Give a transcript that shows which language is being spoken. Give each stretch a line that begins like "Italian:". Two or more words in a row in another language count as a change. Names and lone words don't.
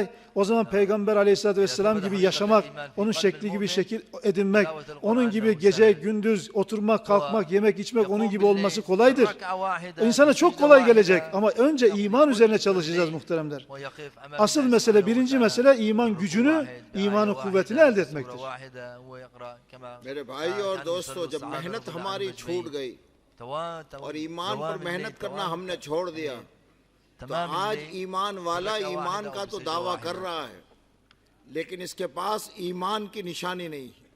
Turkish: O zaman Peygamber Aleyhisselatü Vesselam gibi yaşamak, onun şekli gibi şekil edinmek, onun gibi gece gündüz oturmak, kalkmak, yemek içmek, onun gibi olması kolaydır. İnsana çok kolay gelecek ama önce iman üzerine çalışacağız muhteremler. Asıl mesele, birinci mesele iman gücünü, imanın kuvvetini elde etmektir.
Urdu: میرے بھائی اور دوستو، جب محنت ہماری چھوٹ گئی اور ایمان پر محنت کرنا ہم نے چھوڑ دیا تو آج ایمان والا ایمان کا تو دعویٰ کر رہا ہے لیکن اس کے پاس ایمان کی نشانی نہیں ہے.